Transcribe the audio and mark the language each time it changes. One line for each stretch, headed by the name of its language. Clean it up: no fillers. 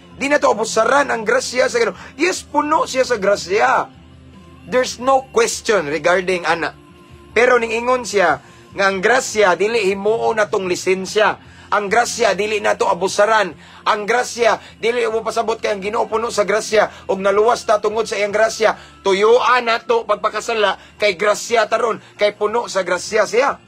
Cebuano: Di na to abusaran ang grasya sa Ginoo. Yes, puno siya sa grasya.
English: There's no question regarding ana.
Cebuano: Pero ningingon siya nga ang grasya dili himuon natong lisensya. Ang grasya dili nato abusaran. Ang grasya dili mo pasabot kay ang Ginoo puno sa grasya og naluwas ta tungod sa iyang grasya. Tuyuan nato pagpakasala kay grasya taron kay puno sa grasya siya.